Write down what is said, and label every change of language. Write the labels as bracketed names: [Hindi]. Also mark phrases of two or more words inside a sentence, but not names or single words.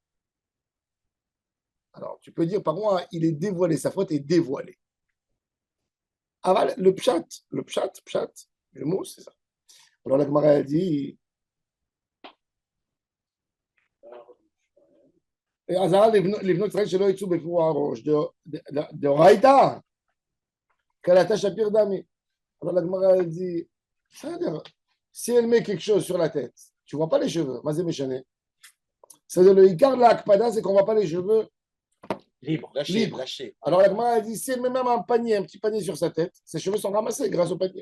[French] Alors, tu peux dire paroua, il est dévoilé, sa faute est dévoilée. Aval, le pshat, le mot, c'est ça. Alors la Gemara a dit. [Hebrew] Azara לבנות ישראל שלא יצאו בפרוע הראש, דאורייתא, קלטה שפיר דמי. [French] Alors la Gemara elle dit, si elle met quelque chose sur la tête, tu ne vois pas les cheveux, [Hebrew] מה זה משנה. [French] C'est-à-dire le ikar de l'akpada, c'est qu'on ne voit pas les cheveux libre. Lâché. Alors la Gemara elle dit, si elle met même un petit panier sur sa tête, ses cheveux sont ramassés grâce au panier.